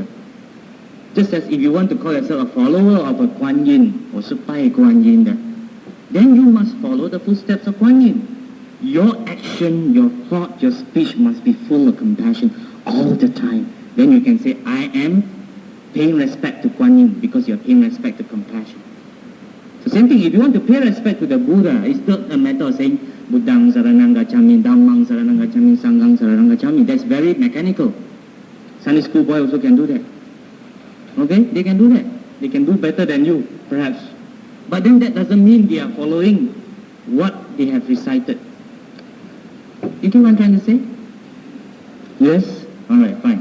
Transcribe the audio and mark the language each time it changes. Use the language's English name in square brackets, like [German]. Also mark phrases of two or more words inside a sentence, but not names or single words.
[English] Just as if you want to call yourself a follower of a Kuan Yin, or Supai Kuan Yin, then you must follow the footsteps of Kuan Yin. Your action, your thought, your speech must be full of compassion all the time. Then you can say, I am paying respect to Kuan Yin, because you're paying respect to compassion. So same thing, if you want to pay respect to the Buddha, it's not a matter of saying, [Pali] Buddhang saranang gacchami, Dhammang saranang gacchami, Sanghang saranang gacchami. [English] That's very mechanical. Sunday school boy also can do that. Okay? They can do that. They can do better than you, perhaps. But then that doesn't mean they are following what they have recited. You get what I'm trying to say? Yes? Alright, fine.